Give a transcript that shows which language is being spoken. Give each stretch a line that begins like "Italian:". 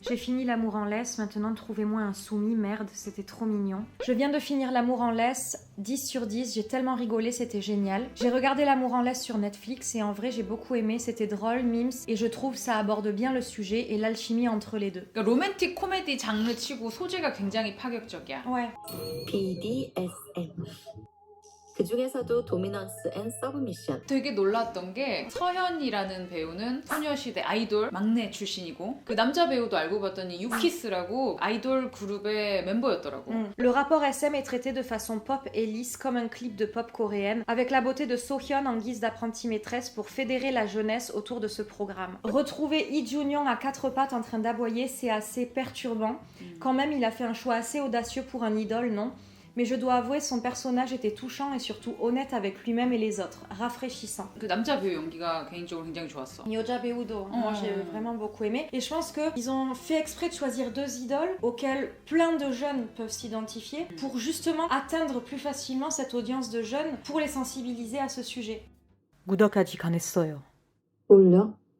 French: J'ai fini L'amour en laisse, maintenant trouvez-moi un soumis, merde, c'était trop mignon. Je viens de finir L'amour en laisse, 10 sur 10, j'ai tellement rigolé, c'était génial. J'ai regardé L'amour en laisse sur Netflix et en vrai j'ai beaucoup aimé, c'était drôle, mimes, et je trouve ça aborde bien le sujet et l'alchimie entre les deux.
Korean: 그러니까 로맨틱 코미디 장르 치고 소재가 굉장히 파격적이야.
French: Ouais. BDSM.
Korean: 그 중에서도 도미넌스 앤 서브미션. 되게 놀랐던 게 서현이라는 배우는 소녀시대 아이돌 막내 출신이고 그 남자 배우도 알고 봤더니 유키스라고 아이돌 그룹의 멤버였더라고.
French: Le rapport SM est traité de façon pop et lisse comme un clip de pop coréenne, avec la beauté de Sohyun en guise d'apprentie maîtresse pour fédérer la jeunesse autour de ce programme. Retrouver Lee Jun-young à quatre pattes en train d'aboyer, c'est assez perturbant. Quand même, il a fait un choix assez audacieux pour un idole, non ? Mais je dois avouer, son personnage était touchant et surtout honnête avec lui-même et les autres, rafraîchissant.
Korean: 그 남자 배우 연기가 개인적으로 굉장히 좋았어.
French: Yoja Beudo, moi j'ai vraiment beaucoup aimé. Et je pense qu'ils ont fait exprès de choisir deux idoles auxquelles plein de jeunes peuvent s'identifier pour justement atteindre plus facilement cette audience de jeunes pour les sensibiliser à ce sujet.
Korean: 구독 아직 안 했어요. 올려?